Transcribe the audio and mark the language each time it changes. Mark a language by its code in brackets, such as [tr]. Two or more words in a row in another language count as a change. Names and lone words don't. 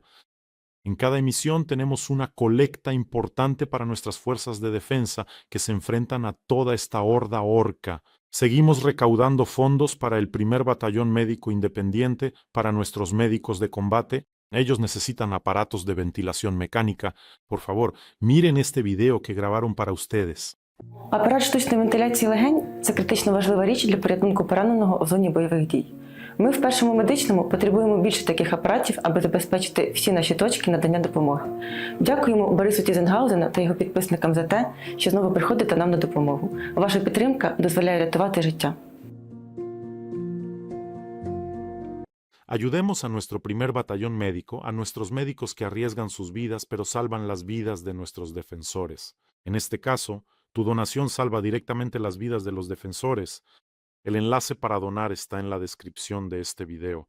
[es] En cada emisión tenemos una colecta importante para nuestras fuerzas de defensa que se enfrentan a toda esta horda orca. Seguimos recaudando fondos para el primer batallón médico independiente, para nuestros médicos de combate. Ellos necesitan aparatos de ventilación mecánica. Por favor, miren este video que grabaron para ustedes. [uk] Апарат штучної вентиляції легень – це критично важлива річ для порятунку пораненого у зоні бойових дій. Ми в першому медичному потребуємо більше таких апаратів, аби забезпечити всі наші точки надання допомоги. Дякуємо Борису Тізенгаузену та його підписникам за те, що знову приходите нам на допомогу. Ваша підтримка дозволяє рятувати життя. [es] Ayudemos a nuestro primer batallón médico, a nuestros médicos que arriesgan sus vidas pero salvan las vidas de nuestros defensores. En este caso, tu donación salva directamente las vidas de los defensores. El enlace para donar está en la descripción de este video.